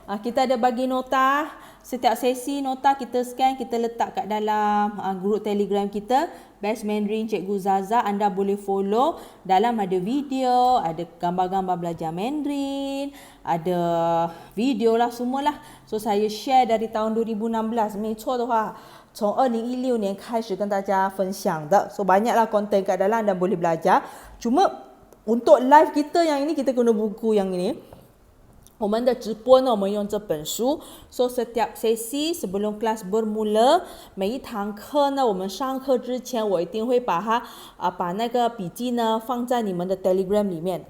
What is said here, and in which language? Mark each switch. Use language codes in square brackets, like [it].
[ms] Kita ada bagi nota. Setiap sesi nota kita scan, kita letak kat dalam grup Telegram kita, Best Mandarin Cikgu Zaza. Anda boleh follow. Dalam ada video, ada gambar-gambar belajar Mandarin, ada video lah, semualah. So saya share dari tahun 2016. [zh] 没错的话，从2016年开始跟大家分享的。 [ms] So banyaklah konten kat dalam, anda boleh belajar. Cuma untuk live kita yang ini, kita guna buku yang ini. [zh] 我们的直播呢，我们用这本书。 [ms] So setiap sesi sebelum kelas bermula， [zh] 每一堂课呢，我们上课之前，我一定会把那个笔记呢放在你们的 Telegram 里面。